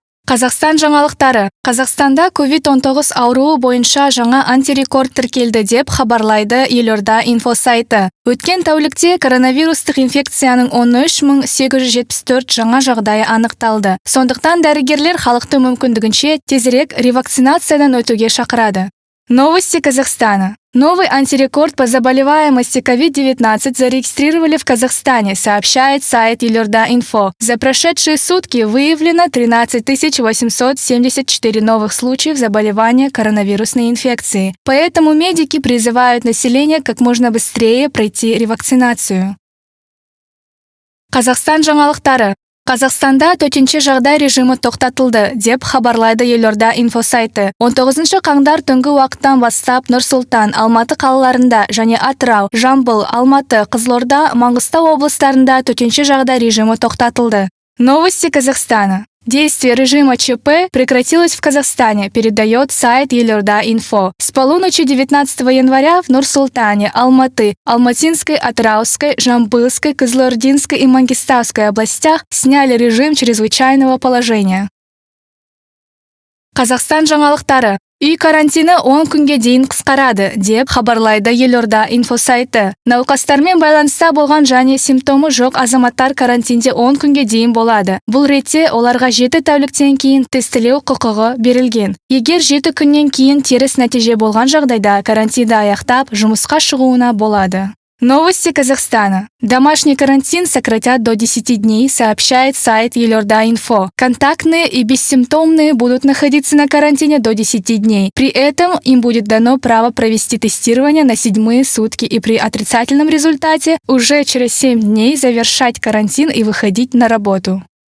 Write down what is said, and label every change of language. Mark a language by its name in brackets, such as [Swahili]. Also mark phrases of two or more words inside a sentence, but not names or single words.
[Kazakh] Қазақстан жаңалықтары. Қазақстанда COVID-19 ауруы бойынша жаңа антирекорд тіркелді деп хабарлайды Елорда инфо сайты. Өткен тәулікте коронавирустық инфекцияның 13.874 жаңа жағдайы анықталды. Сондықтан дәрігерлер халықты мүмкіндігінше тезірек ревакцинациядан өтуге шақырады. [Russian] Новости Казахстана. Новый антирекорд по заболеваемости COVID-19 зарегистрировали в Казахстане, сообщает сайт Елорда.Инфо. За прошедшие сутки выявлено 13 874 новых случаев заболевания коронавирусной инфекцией. Поэтому медики призывают население как можно быстрее пройти ревакцинацию. [Kazakh] Қазақстан жаңалықтары. Қазақстанда төтенше жағдай режимі тоқтатылды, деп хабарлайды Елорда инфо сайты. 19 қаңтар түнгі уақыттан бастап Нұр-Сұлтан, Алматы қалаларында және Атырау, Жамбыл, Алматы, Қызылорда, Маңғыстау облыстарында төтенше жағдай режимі тоқтатылды. [Russian] Новости Казахстана. Действие режима ЧП прекратилось в Казахстане, передает сайт Елорда.Инфо. С полуночи 19 января в Нур-Султане, Алматы, Алматинской, Атырауской, Жамбылской, Кызылординской и Мангистауской областях сняли режим чрезвычайного положения. [Kazakh] Қазақстан жаңалықтары. Үй карантины 10 күнге дейін қысқарады, деп хабарлайды Елорда инфо сайты. Науқастармен байланыста болған және симптомы жоқ азаматтар карантинде 10 күнге дейін болады. Бұл ретте оларға 7 тәуліктен кейін тестілеу құқығы берілген. Егер 7 күннен кейін теріс нәтиже болған жағдайда карантинді аяқтап, жұмысқа шығуына болады. [Russian] Новости Казахстана. Домашний карантин сократят до 10 дней, сообщает сайт Елорда.Инфо. Контактные и бессимптомные будут находиться на карантине до 10 дней. При этом им будет дано право провести тестирование на 7-е сутки и при отрицательном результате уже через 7 дней завершать карантин и выходить на работу.